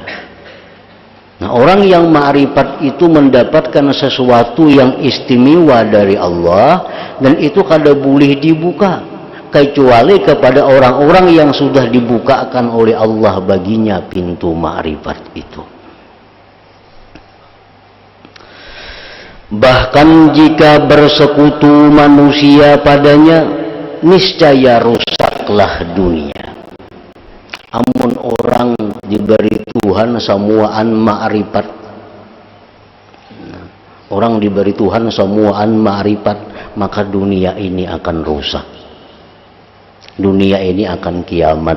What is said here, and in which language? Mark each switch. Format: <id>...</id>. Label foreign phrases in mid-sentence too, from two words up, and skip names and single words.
<id>Nah, orang yang ma'rifat itu mendapatkan sesuatu yang istimewa dari Allah, dan itu kada boleh dibuka kecuali kepada orang-orang yang sudah dibukakan oleh Allah baginya pintu ma'rifat itu. Bahkan jika bersekutu manusia padanya, niscaya rusaklah dunia.</id> <bjn>Amun orang diberi Tuhan samuaan ma'rifat, orang diberi Tuhan samuaan ma'rifat, maka dunia ini akan rusak.</bjn> <id>Dunia ini akan kiamat.</id>